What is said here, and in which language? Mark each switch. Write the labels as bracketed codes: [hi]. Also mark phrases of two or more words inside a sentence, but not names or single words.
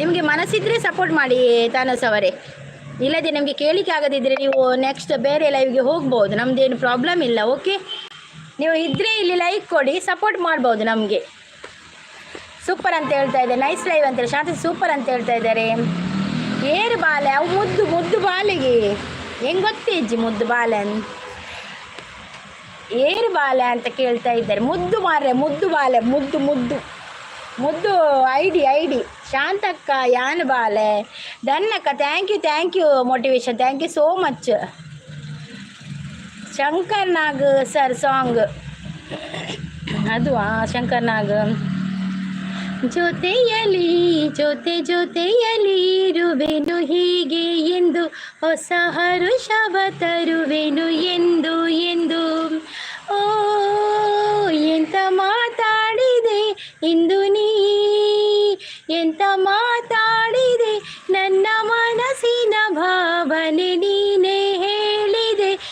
[kn] ನಿಮಗೆ ಮನಸ್ಸಿದ್ರೆ ಸಪೋರ್ಟ್ ಮಾಡಿ ತನೋಸ್ ಅವರೇ. ಇಲ್ಲದೆ ನಿಮಗೆ ಕೇಳಲಿಕ್ಕೆ ಆಗದಿದ್ದರೆ ನೀವು ನೆಕ್ಸ್ಟ್ ಬೇರೆ ಲೈವ್ಗೆ ಹೋಗ್ಬೋದು, ನಮ್ಮದೇನು ಪ್ರಾಬ್ಲಮ್ ಇಲ್ಲ. ಓಕೆ, ನೀವು ಇದ್ದರೆ ಇಲ್ಲಿ ಲೈಕ್ ಕೊಡಿ, ಸಪೋರ್ಟ್ ಮಾಡ್ಬೋದು ನಮಗೆ. ಸೂಪರ್ ಅಂತ ಹೇಳ್ತಾ ಇದ್ದಾರೆ. [en] nice live [kn] ಅಂತೇಳಿ ಶಾಂತಿ ಸೂಪರ್ ಅಂತ ಹೇಳ್ತಾ ಇದ್ದಾರೆ. [tcy] ಏರು ಬಾಲೆ ಅವು ಮುದ್ದು ಬಾಲೆಗೆ ಹೆಂಗೆ ಗೊತ್ತೇಜ್ಜಿ ಮುದ್ದು ಬಾಲೆ ಏರು ಬಾಲೆ [kn] ಅಂತ ಕೇಳ್ತಾ ಇದ್ದಾರೆ. [tcy] ಮುದ್ದು ಮಾರ್ರೆ, ಮುದ್ದು ಬಾಲೆ, ಮುದ್ದು ಐಡಿ ಶಾಂತಕ್ಕ ಯಾನ್ ಬಾಲೆ ದನ್ನಕ್ಕ. [en] thank you motivation, thank you so much. [kn] ಶಂಕರ್ ನಾಗ್ [en] sir song [kn] ಅದು ಶಂಕರ್ ನಾಗ್. ಜೊತೆಯಲಿ ಇರುವೆನು ಹೀಗೆ ಎಂದು ಹೊಸ ಹರುಷವ ತರುವೆನು ಎಂದು ಓ ಎಂತ ಮಾತಾಡಿದೆ ಇಂದು ನೀ, ಎಂತ ಮಾತಾಡಿದೆ ನನ್ನ ಮನಸ್ಸಿನ ಭಾವನೆ ನೀನೇ ಹೇಳಿದೆ.